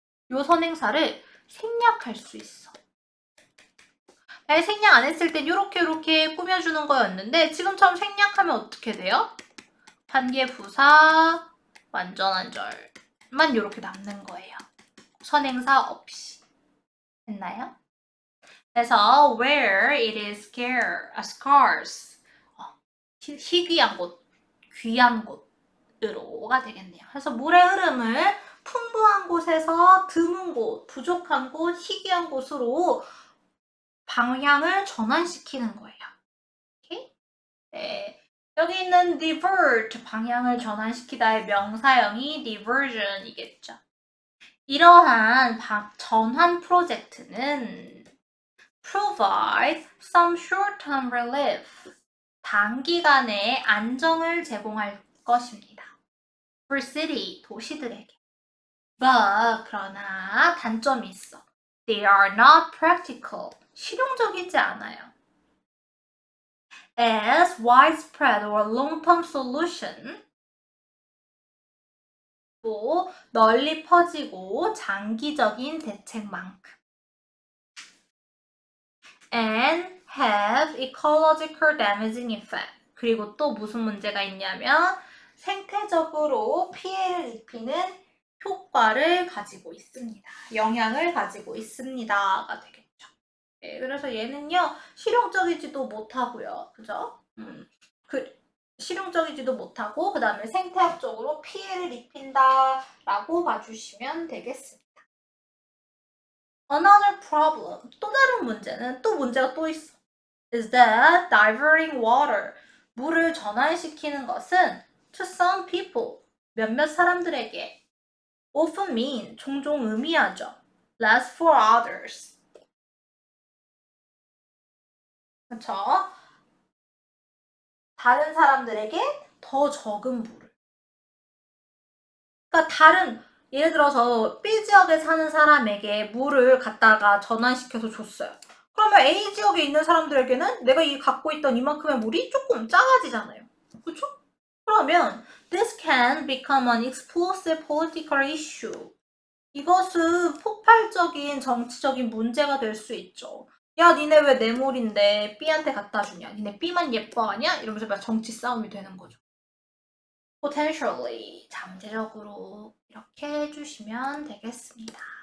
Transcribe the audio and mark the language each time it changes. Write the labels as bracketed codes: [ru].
[ko] 이 선행사를 생략할 수 있어. 생략 안 했을 땐 이렇게 꾸며주는 거였는데 지금처럼 생략하면 어떻게 돼요? 관계 부사 완전한절만 이렇게 남는 거예요. 선행사 없이. 됐나요? [en] 그래서 where it is scarce [ko] 희귀한 곳, 귀한 곳으로가 되겠네요. 그래서 물의 흐름을 풍부한 곳에서 드문 곳, 부족한 곳, 희귀한 곳으로 방향을 전환시키는 거예요. 오케이? 네. 여기 있는 divert, 방향을 전환시키다의 명사형이 diversion이겠죠. 이러한 전환 프로젝트는 [en] provide some short-term relief, [ko] 단기간의 안정을 제공할 것입니다. [en] for city, [ko] 도시들에게. But, 그러나 단점이 있어. [en] They are not practical, [ko] 실용적이지 않아요. [en] As widespread or long-term solution, [ko] 또 널리 퍼지고 장기적인 대책만큼. [en] And have ecological damaging effect. [ko] 그리고 또 무슨 문제가 있냐면 생태적으로 피해를 입히는 효과를 가지고 있습니다. 영향을 가지고 있습니다가 되겠죠. 네, 그래서 얘는요 실용적이지도 못하고요. 그죠? 실용적이지도 못하고 그 다음에 생태학적으로 피해를 입힌다라고 봐주시면 되겠습니다. [en] Another problem, [ko] 또 다른 문제는 또 문제가 또 있어. [en] Is that diverting water, [ko] 물을 전환시키는 것은 [en] to some people, [ko] 몇몇 사람들에게 [en] often mean, [ko] 종종 의미하죠. [en] less for others. [ko] 그렇죠? 다른 사람들에게 더 적은 물을. 그러니까 예를 들어서 B 지역에 사는 사람에게 물을 갖다가 전환시켜서 줬어요. 그러면 A 지역에 있는 사람들에게는 내가 갖고 있던 이만큼의 물이 조금 작아지잖아요. 그렇죠? [en] 그러면 this can become an explosive political issue. [ko] 이것은 폭발적인 정치적인 문제가 될 수 있죠. 야, 니네 왜 내 물인데 B한테 갖다 주냐? 니네 B만 예뻐하냐? 이러면서 막 정치 싸움이 되는 거죠. potentially, 잠재적으로 이렇게 해주시면 되겠습니다.